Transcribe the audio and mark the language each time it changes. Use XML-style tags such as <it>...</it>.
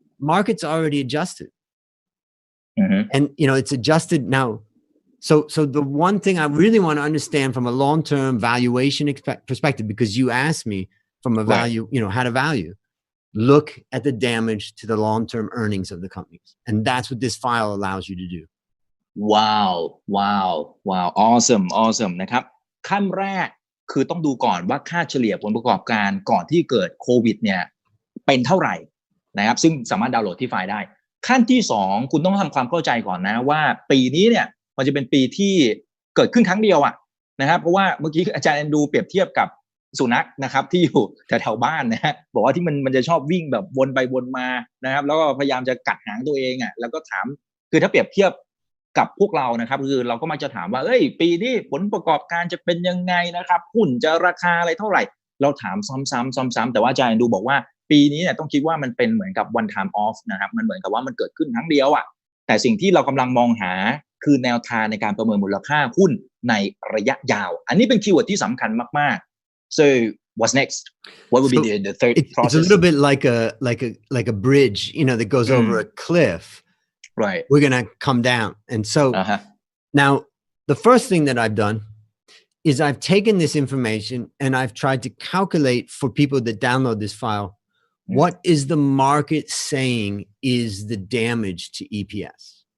<en>Market's already adjusted. And, it's adjusted now. So the one thing I really want to understand from a long-term valuation perspective, because you asked me from a value, how to value, look at the damage to the long-term earnings of the companies. And that's what this file allows you to do. Wow.</en> <th>Awesome นะครับขั้นแรกคือต้องดูก่อนว่าค่าเฉลี่ยผลประกอบการก่อนที่เกิดโควิดเนี่ยเป็นเท่าไหร่นะครับซึ่งสามารถดาวน์โหลดที่ไฟล์ได้ขั้นที่2คุณต้องทำความเข้าใจก่อนนะว่าปีนี้เนี่ยมันจะเป็นปีที่ เกิดขึ้นครั้งเดียวนะครับเพราะว่าเมื่อกี้อาจารย์แอนดูเปรียบเทียบกับสุนัขนะครับที่อยู่แถวๆบ้านนะฮะบอกว่าที่มันจะชอบวิ่งแบบวนไปวนมานะครับแล้วก็พยายามจะกัดหางตัวเองแล้วก็ถามคือถ้าเปรียบเทียบกับพวกเรานะครับคือเราก็มักจะถามว่าปีนี้ผลประกอบการจะเป็นยังไงนะครับหุ้นจะราคาอะไรเท่าไหร่เราถามซ้ำๆแต่ว่าอาจารย์ดูบอกว่าปีนี้เนี่ยต้องคิดว่ามันเป็นเหมือนกับ</th> <en>one time off</en> <th>นะครับมันเหมือนกับว่ามันเกิดขึ้นครั้งเดียวแต่สิ่งที่เรากำลังมองหาคือแนวทางในการประเมินมูลค่าหุ้นในระยะยาวอันนี้เป็นคีย์เวิร์ดที่สำคัญมากๆ</th> <en>so what's next what would be the third process it's a little bit like a bridge that goes over a cliff. Right. We're going to come down. And so now the first thing that I've done is I've taken this information and I've tried to calculate for people that download this file, what is the market saying is the damage to EPS?</en>